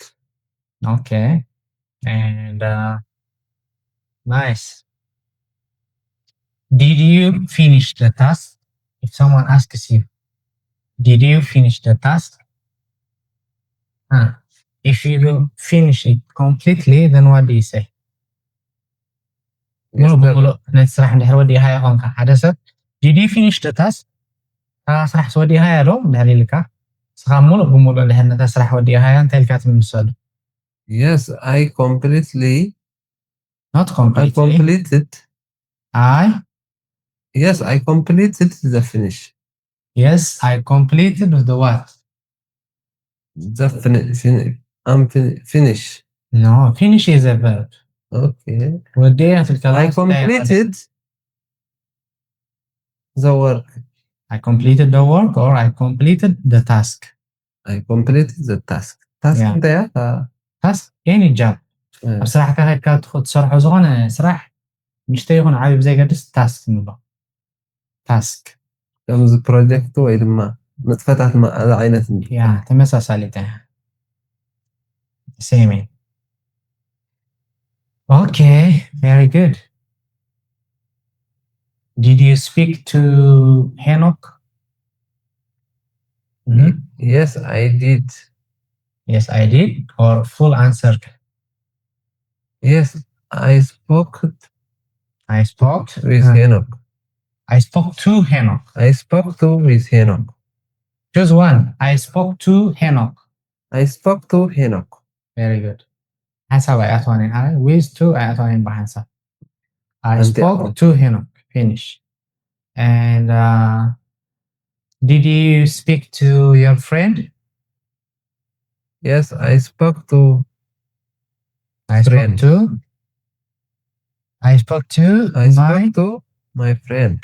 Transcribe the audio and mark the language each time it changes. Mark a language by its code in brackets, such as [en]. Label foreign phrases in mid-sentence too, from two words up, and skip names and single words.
[en] Okay. And nice. Did you finish the task? If someone asks you, did you finish the task? If you finish it completely, then what do you say? [ti] ነቲ ስራሕ እንድሕር ወዲእኻ ይኾንካ ሓደ ሰብ [en] did you finish the task? [ti] ስራሕ ወዲእኻ ዶ እንድሕር ኢልካ ስኻ ሙሉእ ብሙሉእ እንድሕር ነታ ስራሕ ወዲእኻ እንታይ ኢልካ ትምልሰሉ? [en] Yes, I completely. Not I completely. completed. Yes, I completed the finish. Yes, I completed the what? The finish. No, finish is a verb. Okay. [ar] وديها في الكلام. [en] I completed the work. I completed the work or I completed the task. I completed the task. Task Yeah. there. Task any job. [ti] ኣብ ስራሕካ ከይድካ ትሰርሖ ዝኾነ ስራሕ ንእሽተይ ይኹን ዓብዪ ብዘይገድስ ታስክ ንብሎ ታስክ ከምዚ ፕሮጀክት ወይ ድማ ንጥፈታት ዓይነት ያ ተመሳሳሊት እያ same. [en] Okay, very good. Did you speak to Henok? Yes, I did. Yes, I did. Or full answer? Yes, I spoke with Henok. I spoke to Henok. I spoke with Henok. Choose one. I spoke to Henok. I spoke to Henok. Very good. [ar] حسب أعطاني هاي [en] with to [ar] أعطاني بحسب. [en] I spoke to Henok. Finish. And did you speak to your friend? Yes, I spoke to I spoke to my friend.